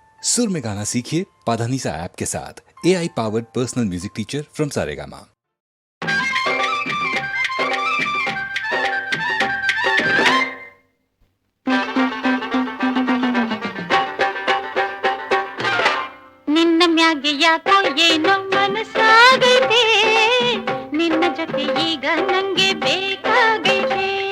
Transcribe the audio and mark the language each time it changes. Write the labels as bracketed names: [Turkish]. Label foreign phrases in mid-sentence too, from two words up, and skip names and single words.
[Hindi] सुर में गाना सीखिए पाधानीसा ऐप के साथ। [English] AI powered personal music teacher from [Hindi] सारेगामा। [Kannada] ನಿನ್ನ ಮ್ಯಾಗೆ ಯಾಕೋ ಏನೋ ಮನಸ್ಸಾಗೈತೆ, ನಿನ್ನ ಜೊತೆ ಈಗ ನಂಗೆ ಬೇಕಾಗೈತೆ.